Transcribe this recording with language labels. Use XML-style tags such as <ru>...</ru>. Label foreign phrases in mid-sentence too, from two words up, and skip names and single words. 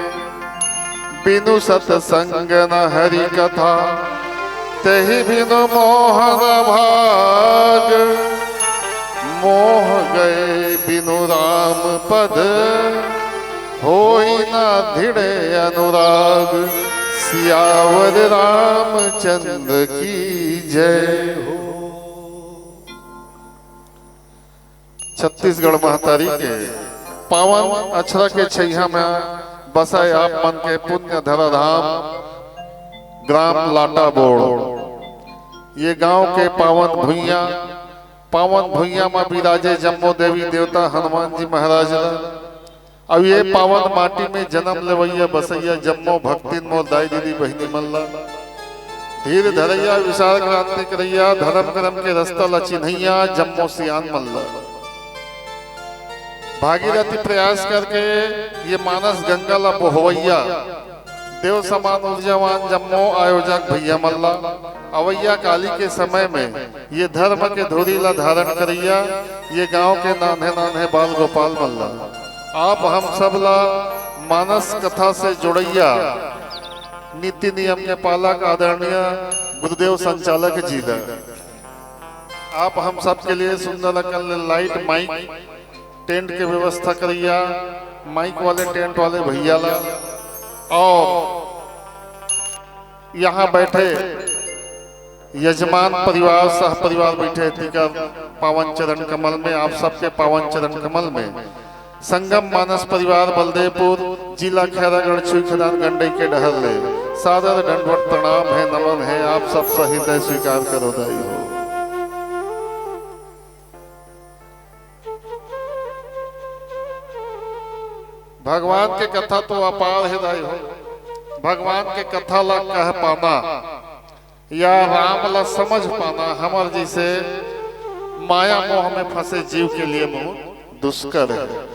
<awa>बिनु सतसंग न हरि कथा तहि बिनु मोहन भाग मोह गए बिनु राम पद होई ना धिड़े अनुराग।</awa> <hne>सियावर रामचंद्र की जय हो। छत्तीसगढ़ महतारी के पावन अक्षरा के छैया में बसाए आप मन के पुण्य धरा धाम ग्राम लाटा बोड़। ये गांव के पावन भुइया में विराजे जम्मो देवी देवता हनुमान जी महाराज। अब ये पावन माटी में जन्म लेवैया बसैया जम्मो भक्तिन मोर दाई दीदी बहिनी मल्ला। धीर धरैया विशाल क्रांति करैया धर्म करम के रास्ता ला चिन्हैया जम्मो सियान मल्ला। भागीरथी प्रयास करके ये मानस गंगा ला बोहवैया देव समान ऊर्जावान जम्मो आयोजक भैया मल्ला। अवैया काली के समय में ये धर्म के धुरी ला धारण करैया ये गांव के नान्हे नान्हे बाल गोपाल मल्ला। आप हम सब ला मानस कथा से जुड़ैया नीति नियम के पालक आदरणीय गुरुदेव संचालक जी ला। आप हम सब के लिए सुंदर</hne> <en>light mic tent</en> <hne>के व्यवस्था करिया माइक वाले टेंट वाले भैया ला। और यहाँ बैठे यजमान परिवार सह परिवार बैठे पावन चरण कमल में आप सबके पावन चरण कमल में संगम मानस परिवार बलदेवपुर जिला खैरागढ़ छुईखदान गंडई के डहर ले सादर दंडवत प्रणाम है नमन है। आप सब हृदय स्वीकार करो दाई हो। भगवान के कथा तो अपार हृदय हो। भगवान के कथा ला कह पाना या राम ला समझ पाना हमर जैसे माया मोह में फंसे जीव के लिए बहुत दुष्कर है।</hne>